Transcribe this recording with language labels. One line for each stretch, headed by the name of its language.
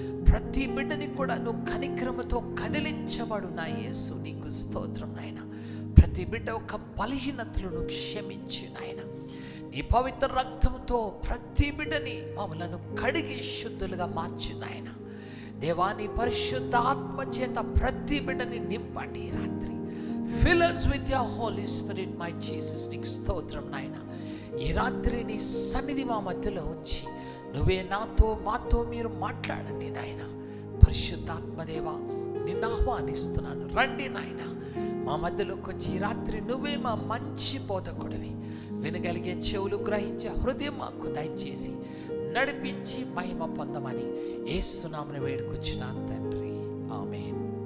Telugu: ప్రతి బిడ్డని కూడా నువ్వు కనిక్రమతో కదిలించబడు నా యేసు, నీకు స్తోత్రం నాయన. ప్రతి బిడ్డ ఒక బలహీనతలను క్షమించు నాయన. నీ పవిత్ర రక్తంతో ప్రతి బిడ్డని మమ్మలను కడిగి శుద్ధులుగా మార్చు నాయన దేవా. నీ పరిశుద్ధ ఆత్మ చేత ప్రతి బిడ్డని నింపండి ఈ రాత్రి.
English: Fill us with your Holy Spirit, my Jesus.
Telugu: నీకు స్తోత్రం నాయన. ఈ రాత్రి నీ సన్నిధి మా మధ్యలో ఉంచి నువ్వే నాతో మాతో మీరు మాట్లాడండి నాయన. పరిశుద్ధాత్మదేవా, నిన్ను ఆహ్వానిస్తున్నాను, రండి నాయన. మా మధ్యలోకి వచ్చి ఈ రాత్రి నువ్వే మా మంచి బోధకుడివి. వినగలిగే చెవులు గ్రహించే హృదయం మాకు దయచేసి నడిపించి మహిమ పొందమని యేసు నామమున వేడుకొచ్చున్నాను తండ్రి, ఆమేన్.